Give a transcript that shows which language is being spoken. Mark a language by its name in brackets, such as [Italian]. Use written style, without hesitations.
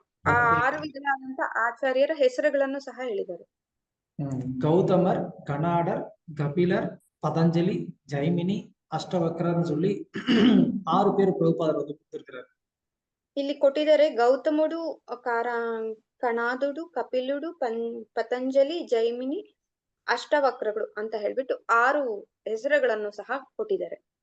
[Kannada] ಆ 6 ವಿಧವಾದಂತ ಆಚಾರ್ಯರ ಹೆಸರುಗಳನ್ನು ಸಹ ಹೇಳಿದ್ದಾರೆ. [Tamil] கௌதமர், கனாடர், கபிலர், பதஞ்சலி, ஜைமினி, அஷ்டவக்ரன்னு சொல்லி 6 பேர் பிரபுபாதர் கொடுத்திருக்கிறார். [Kannada] ಇಲ್ಲಿ ಕೊಟ್ಟಿದ್ದಾರೆ ಗೌತಮುಡು, ಕಣಾದುಡು, ಕಪಿಲುಡು, ಪತಂಜಲಿ, ಜೈಮಿನಿ, ಅಷ್ಟವಕ್ರಗಳು ಅಂತ ಹೇಳ್ಬಿಟ್ಟು 6 ಹೆಸರುಗಳನ್ನು ಸಹ ಕೊಟ್ಟಿದ್ದಾರೆ.